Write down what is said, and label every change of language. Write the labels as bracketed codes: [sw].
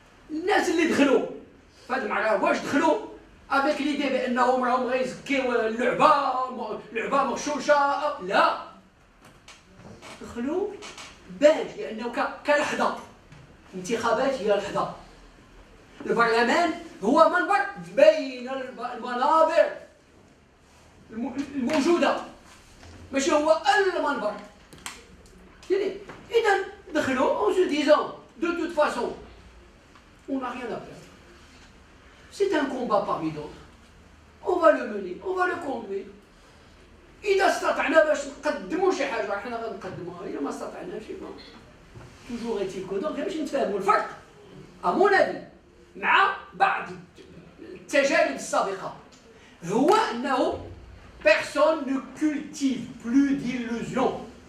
[ar] الناس اللي دخلوا في هذا المعركه واش دخلوا افيك ليدي بانهم راهم غيزكيو لعبه مغشوشه؟ لا، دخلوا باش لانه كلحظه انتخابات هي لحظه. البرلمان هو منبر بين المنابر الموجوده، ماشي هو المنبر. إذا دخلوا [fr] en se disant de toute façon on n'a rien à perdre. C'est un combat parmi d'autres. On va le mener, on va le conduire. [ar] إذا استطعنا باش نقدموا شي حاجة حنا غنقدموها، إذا ما استطعناش [fr] toujours est-il que donc [ar] باش نتفاهموا الفرق à mon avis مع بعض التجارب السابقة هو أنه [fr] personne ne cultive plus d'illusions.